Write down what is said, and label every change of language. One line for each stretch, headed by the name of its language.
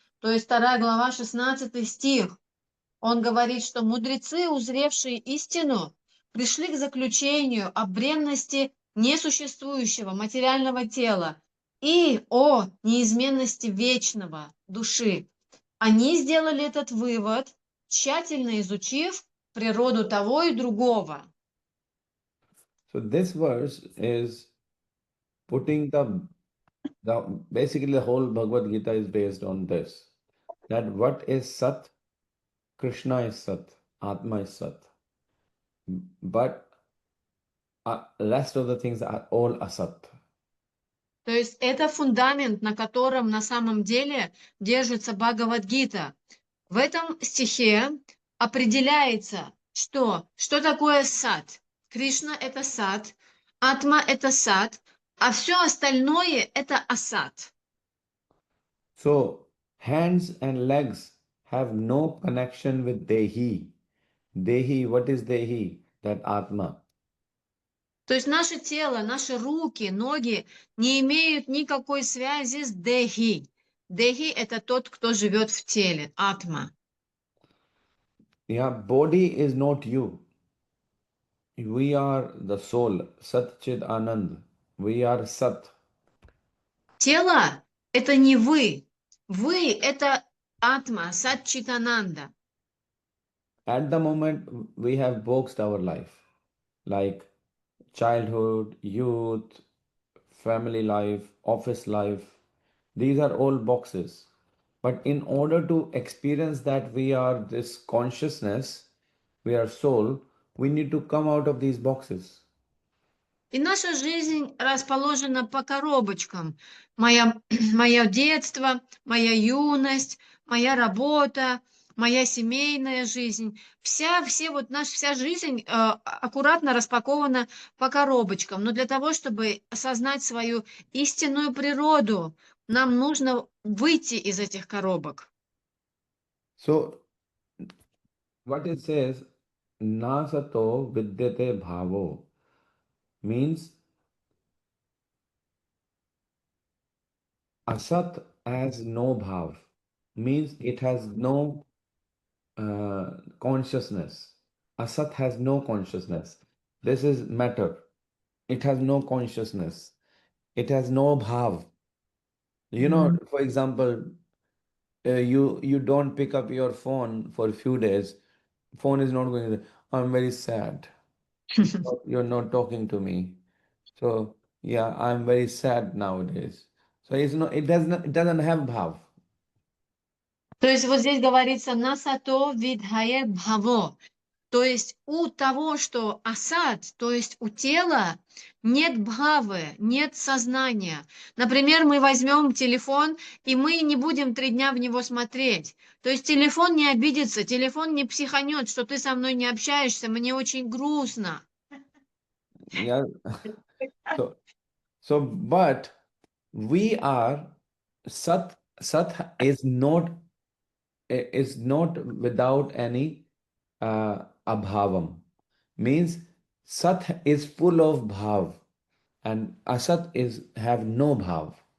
Russian: То есть 2 глава, 16 стих. Он говорит, что мудрецы, узревшие истину, пришли к заключению о бренности несуществующего материального тела и о неизменности вечного души. Они сделали этот вывод, тщательно изучив природу того и другого.
English: So this verse is putting basically the whole Bhagavad Gita is based on this. That what is Sat? Krishna is Sat, Atma is Sat. But rest of the things are all Asat.
Russian: То есть это фундамент, на котором на самом деле держится Бхагавад Гита. В этом стихе определяется, что такое сад. Кришна – это сад, Атма – это сад, а все остальное – это асад.
English: So hands and legs have no connection with Dehi. Dehi, what is Dehi? That Atma.
Russian: То есть наше тело, наши руки, ноги не имеют никакой связи с Дехи. Дехи – это тот, кто живет в теле, Атма.
English: Yeah, body is not you. We are the soul, Sat Chid Anand. We are Sat.
Russian: Тело – это не вы. Вы – это Атма, Сат Читананда.
English: At the moment, we have boxed our life, like childhood, youth, family life, office life. These are all boxes. But in order to experience that we are this consciousness, we are soul, we need to come out of these boxes.
Russian: И наша жизнь расположена по коробочкам. Мое детство, моя юность, моя работа, моя семейная жизнь. Вся жизнь аккуратно распакована по коробочкам. Но для того, чтобы осознать свою истинную природу, нам нужно выйти из этих коробок.
English: So, what it says,
Sanskrit: nasato vidyate bhavo,
English: means asat has no bhav, means it has no consciousness. Asat has no consciousness. This is matter. It has no consciousness. It has no bhav. You know, for example, you don't pick up your phone for a few days. Phone is not going to, I'm very sad. You're not talking to me. So yeah, I'm very sad nowadays. So it doesn't have bhav.
Russian: То есть вот здесь говорится
Sanskrit: «насато видхае бхаво».
Russian: То есть у того, что асад, то есть у тела, нет бхавы, нет сознания. Например, мы возьмем телефон, и мы не будем 3 дня в него смотреть. То есть телефон не обидится, телефон не психанет, что ты со мной не общаешься, мне очень грустно.
English: Yeah. But we are Sat is not without any abhavam. Means Sat is full of bhav and Asat is have no bhav.